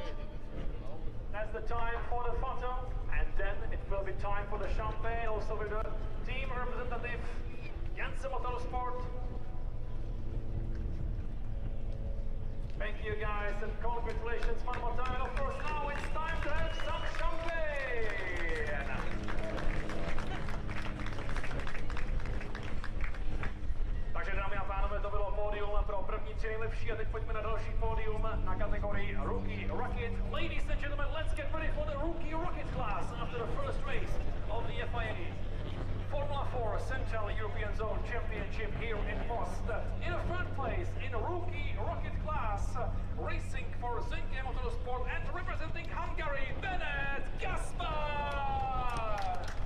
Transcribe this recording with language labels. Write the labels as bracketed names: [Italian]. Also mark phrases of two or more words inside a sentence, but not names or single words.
[English] That's the time for the photo. And then it will be time for the champagne, also with the team representative, CEZ Motorsport. Thank you guys and congratulations one more time. And of course now it's time to have some champagne. [Czech] Takže dámy a pánové, to bylo pódium pro první tři nejlepší a teď pojďme na další pódium na kategorii Rookie Rocket. [English] Ladies and gentlemen, let's get ready for the Rookie Rocket class after the first race of the FIA Formula 4 Central European Zone Championship here in Most. In a third place in Rookie Rocket class, racing for CEZ Motorsport and representing Hungary, Bennett Gaspar!